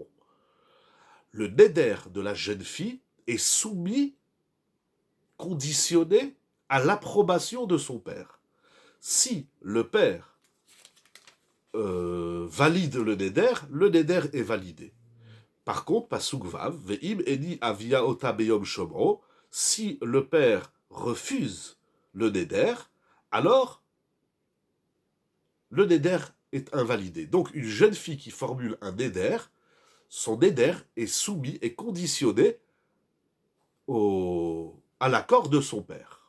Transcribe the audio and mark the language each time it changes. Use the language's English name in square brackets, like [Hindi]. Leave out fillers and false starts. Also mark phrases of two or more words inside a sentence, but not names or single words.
[French] Le neder de la jeune fille est soumis, conditionné à l'approbation de son père. Si le père valide le neder est validé. Par contre, [Hebrew] פסוק ו, ואם הניא אביה אתה ביום שמעו, [French] si le père refuse le neder, alors le neder est invalidé. Donc une jeune fille qui formule un neder, son neder est soumis et conditionné à l'accord de son père.